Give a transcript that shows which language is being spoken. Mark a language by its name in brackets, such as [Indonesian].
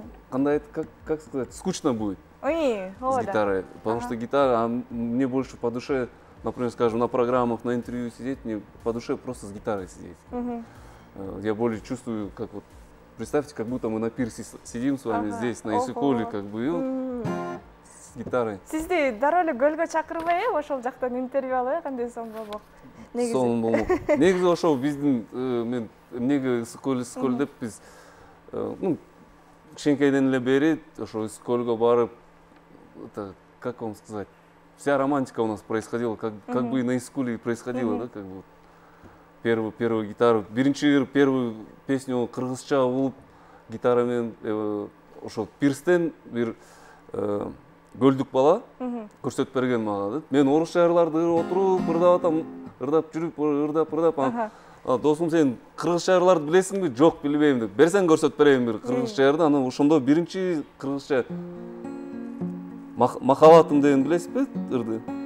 [Russian] Кандай, как сказать, скучно будет с гитарой. Потому что гитара мне больше по душе, например, скажем, на программах, на интервью сидеть, мне по душе просто с гитарой сидеть. Я более чувствую, как вот представьте, как будто мы на пирсе сидим с вами здесь, на Исыкуле, как бы, с гитарой. [Kyrgyz] Сизди дароо эле көлгө чакырбай, ошол жактан интервью алалы, кандай соң болмок. Сонун болмок. Негизи ошол биздин мен эмнеге Исыкөл деп биз кичинекейден эле бери ошо Исыкөлгө барып, [Russian] это как вам сказать, вся романтика у нас происходила, как бы на Исыкуле происходило, да, как бы первую гитару, первую песню [Kyrgyz] кыргызча улуп гитарамен ошо пирстен бир көлдүк бала көрсөтүп берген мага да. Мен орус шаарларды отуруп ырдап атам, ырдап жүрүп, ырдап. Досум, сен кыргыз шаарларды билесиңби? Жок, билбейм деп. Берсең көрсөтүп берейин бир кыргыз шаарды. Анан ошондо биринчи кыргызча Махаббатым деген билесизби ырды?